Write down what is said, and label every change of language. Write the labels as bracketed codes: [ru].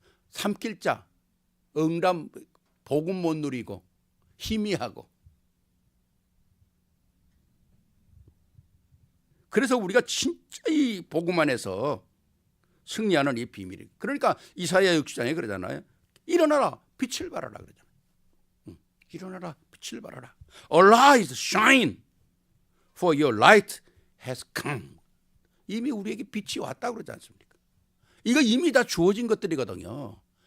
[ko] 삼킬 자, 응답, 복음 못 누리고 희미하고. 그래서 우리가 진짜 이 복음 안에서 승리하는 이 비밀이. 그러니까 이사야 60장에 그러잖아요. 일어나라 빛을 발하라 그러잖아요. 일어나라 빛을 발하라. [en] Arise, shine, for your light has come. [ko] 이미 우리에게 빛이 왔다고 그러지 않습니까? 이거 이미 다 주어진 것들이거든요.